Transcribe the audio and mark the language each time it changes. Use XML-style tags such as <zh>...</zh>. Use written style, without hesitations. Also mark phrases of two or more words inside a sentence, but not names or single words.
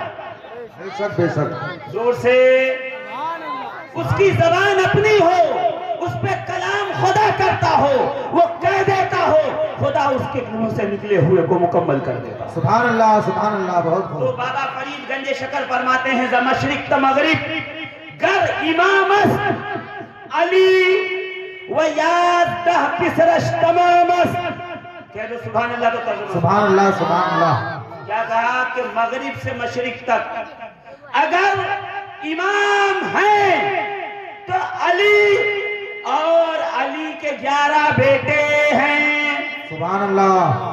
<ur>بے شک، بے شک، زور سے، اس کی زبان اپنی ہو، اس پہ کلام خدا کرتا ہو، وہ کہہ دیتا ہو، خدا اس کے منہ سے نکلے ہوئے کو مکمل کر دیتا۔</ur> <ar>سبحان اللہ، سبحان اللہ، بہت</ar> <ur>تو خوب۔ بابا فرید گنج شکر فرماتے ہیں</ur> <fa>ز مشرق تا مغرب گر امام است علی و یازدہ پسرش تمام است۔</fa> <ur>کہہ دو</ur> <ar>سبحان اللہ</ar> <ur>تو ترجمہ۔</ur> <ar>سبحان اللہ، سبحان اللہ۔</ar> <ur>کیا کہا کہ مغرب سے مشرق تک اگر امام ہیں تو علی اور علی کے 11 بیٹے ہیں۔</ur> <ar>سبحان اللہ۔</ar>